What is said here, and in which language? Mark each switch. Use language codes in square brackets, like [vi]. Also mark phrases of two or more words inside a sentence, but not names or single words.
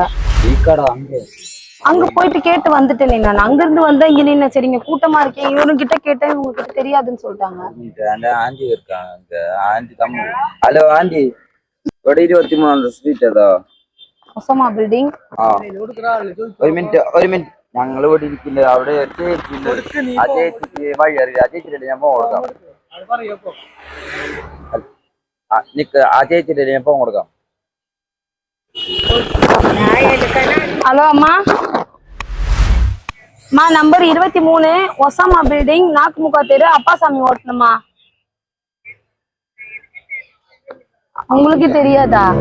[ta] டீ கடை அங்க போயிட்டு கேட்டு வந்துட்டேன். நான் அங்க இருந்து வந்தா இங்க நின்ன. சரிங்க, கூட்டமா இருக்கேன், இவரும் கிட்ட கேட்டேன், உங்களுக்கு தெரியாதுன்னு சொல்லிட்டாங்க. ஆண்டி இருக்காங்க, ஆண்டி தம்பி. [en] hello aunty, [ta] 23 அந்த ஸ்ட்ரீட் ஏதோ ஒசாமா பில்டிங். [ml] ഒരു മിനിറ്റ് ഞങ്ങൾ ഇവിടെ ഇരിക്കില്ല, അവിടെ അജയ് വഴി അറിയില്ല. അജയത്തില്ലേ ഞാൻ ഫോൺ കൊടുക്കാം. നിക്ക് അജയത്തില്ലേ ഞാൻ ഫോൺ കൊടുക്കാം. [ta] ஹலோ அம்மா. அம்மா, நம்பர் 23 ஒசாமா பில்டிங், நாக்குமுக்கா தெரு, அப்பாசாமி ஹோட்டலுமா. உங்களுக்கு தெரியாதா?